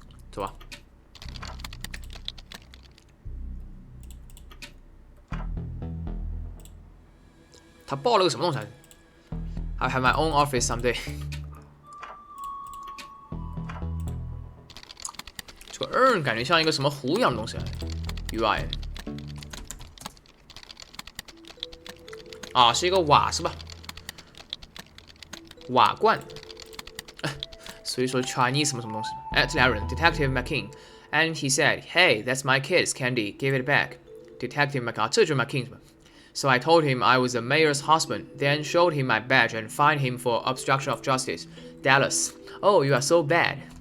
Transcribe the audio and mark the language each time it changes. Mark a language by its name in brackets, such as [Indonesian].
[Chinese] 走吧。他报了个什么东西？ [English] I have my own office someday 。 [Chinese] 这个 urn 感觉像一个什么壶一样的东西 UI 啊，是一个瓦是吧？瓦罐。所以说 Chinese 什么东西？哎，这俩人 [English] Detective McKean and he said, "Hey, that's my kid's candy. Give it back." Detective McKean， [Chinese] 这就是 McKean 是吧？ [English] So I told him I was the mayor's husband, then showed him my badge and fined him for obstruction of justice. Dallas, oh, you are so bad.